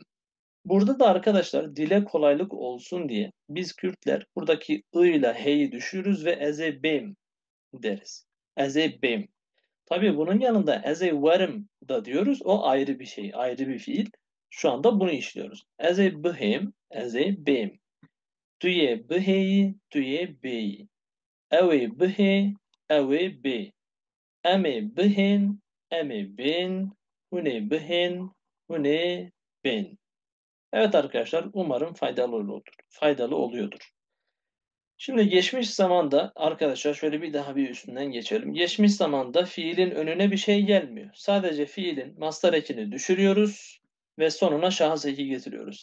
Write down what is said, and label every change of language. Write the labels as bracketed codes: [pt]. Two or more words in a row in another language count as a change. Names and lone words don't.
[tr] Burada da arkadaşlar dile kolaylık olsun diye biz Kürtler buradaki ı ile h'yi düşürürüz ve ezebim deriz. [ku] Ezebim. [tr] Tabii bunun yanında ezeverim da diyoruz. O ayrı bir şey, ayrı bir fiil. Şu anda bunu işliyoruz. [ku] Ezebihim, ezebim. Tüye biheyi, tüye beyi. Ewe bihe, ewe be. Eme bihin, eme bin. Hune bihin, hune bin. [tr] Evet arkadaşlar, umarım faydalı oluyordur. Şimdi geçmiş zamanda arkadaşlar şöyle bir daha bir üstünden geçelim. Geçmiş zamanda fiilin önüne bir şey gelmiyor. Sadece fiilin mastar ekini düşürüyoruz ve sonuna şahıs eki getiriyoruz.